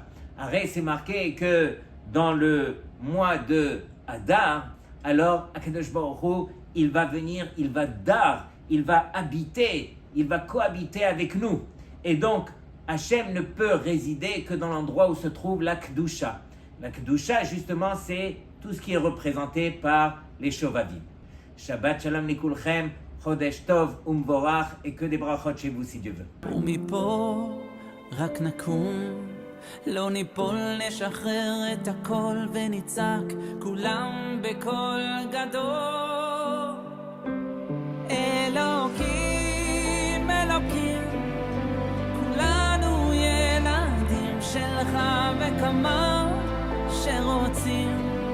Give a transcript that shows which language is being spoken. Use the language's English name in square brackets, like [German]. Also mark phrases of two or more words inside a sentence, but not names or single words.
[French] Arrête, c'est marqué que dans le mois de Adar, alors [Hebrew] הקדוש ברוך הוא, [French] il va venir, il va dar, il va habiter, il va cohabiter avec nous. Et donc, Hachem ne peut résider que dans l'endroit où se trouve la Kedusha. La Kedusha, justement, c'est tout ce qui est représenté par les Shovavim. [Hebrew] שבת שלום לכולכם, חודש טוב ומבורך, [French] et que des brachot chez vous si Dieu veut. [Hebrew] ומפה רק נקום, לא ניפול, נשחרר את הכל ונצעק כולם בקול גדול. אלוקים, אלוקים, כולנו ילדים שלך וכמה שרוצים